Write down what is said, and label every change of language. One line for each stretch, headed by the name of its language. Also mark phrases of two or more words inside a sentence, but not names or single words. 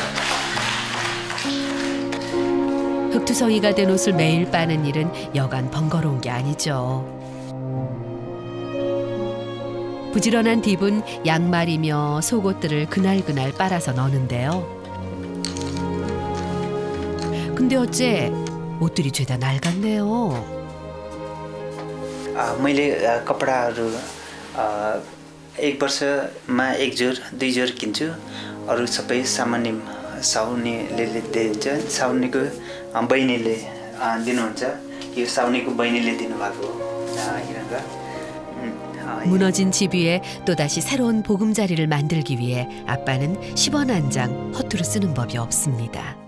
Korean: 흙투성이가 된 옷을 매일 빠는 일은 여간 번거로운 게 아니죠. 부지런한 딥은 양말이며 속옷들을 그날그날 빨아서 넣는데요. 근데 어째 옷들이 죄다 낡았네요.
Nepali: मैले कपडाहरू 1 वर्षमा 1 जोर 2 जोर किन्छु अरू सबै सामान्य साउनीले दिन्छ साउनीको बहिनीले दिनुहुन्छ यो साउनीको बहिनीले दिनुभएको 이런가
Korean: 무너진 집 위에 또다시 새로운 보금자리를 만들기 위해 아빠는 10원 한 장 허투루 쓰는 법이 없습니다.